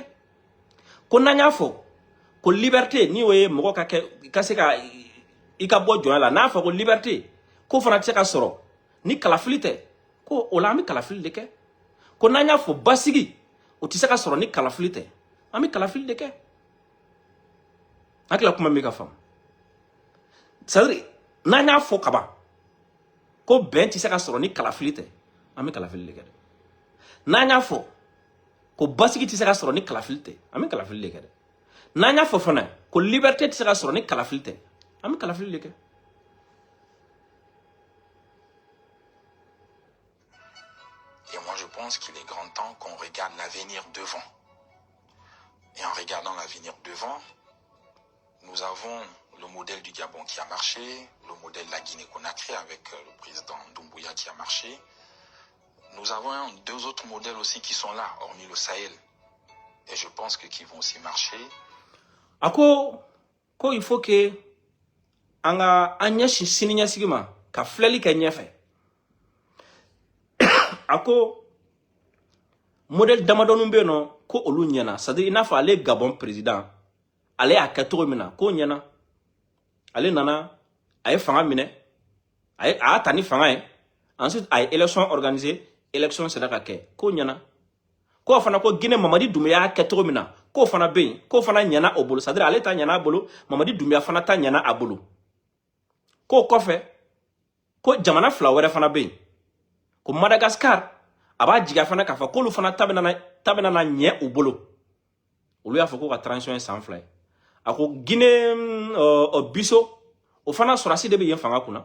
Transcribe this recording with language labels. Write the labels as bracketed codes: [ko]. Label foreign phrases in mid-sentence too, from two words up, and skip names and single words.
[bm] Ko n'an y'a fɔ ko liberté ni o ye mɔgɔ ka se ka i ka bɔ jɔnya la, n'a fɔ ko liberté ko fana tɛ se ka sɔrɔ ni kalafili tɛ, ko o la an bɛ kalafili de kɛ. Ko n'an y'a fɔ basigi o tɛ se ka sɔrɔ ni kalafili tɛ, an bɛ kalafili de kɛ. Hakilila kuma min ka faamu. [fr] C'est-à-dire [bm] n'an y'a fɔ kaban ko bɛn tɛ se ka sɔrɔ ni kalafili tɛ, an bɛ kalafili de kɛ dɛ. N'an y'a fɔ ko basigi tɛ se ka sɔrɔ ni kalafili tɛ, an bɛ kalafili de kɛ dɛ. N'an y'a fɔ fana ko liberté tɛ se ka sɔrɔ ni kalafili tɛ, an bɛ kalafili de kɛ. [fr] Et moi, je pense qu'il est grand temps qu'on regarde l'avenir devant. Et en regardant l'avenir devant, nous avons le modèle du Gabon qui a marché, le modèle de la Guinée-Conakry avec le président Doumbouya qui a marché. Nous avons deux autres modèles aussi qui sont là, hormis le Sahel. Et je pense qu'ils vont aussi marcher. [bm] Ako, [fr] il faut que [bm] anga ɲɛsin sini ɲɛsigi ma ka filɛli kɛ ɲɛfɛ. Ako modèle damadɔni bɛ yen nɔ ko olu ɲɛna, [fr] c'est-à-dire [bm] i n'a fɔ ale Gabon président ale y'a kɛ cogo min na k'o ɲɛna. Ale nana a ye fanga minɛ, a y'a ta ni fanga ye, ensuite a ye [fr] élection organisée, [bm] élection sera ka kɛ k'o ɲɛna. K'o fana ko Guinée Mamadi Doumbouya y'a kɛ cogo min na k'o fana bɛ yen, k'o fana ɲɛna o bolo, [fr] c'est-à-dire [bm] ale ta ɲɛna a bolo, Mamadi Doumbouya fana ta ɲɛna a bolo. K'o kɔfɛ ko jamana fila wɛrɛ fana bɛ yen, ko Madagascar a b'a jigiya fana k'a fɔ k'olu fana ta bɛna na ɲɛ u bolo. Olu y'a fɔ ko ka transition ye san 2 ye. A ko Guinée Bissau o fana sɔrɔsi de bɛ yen fanga kunna.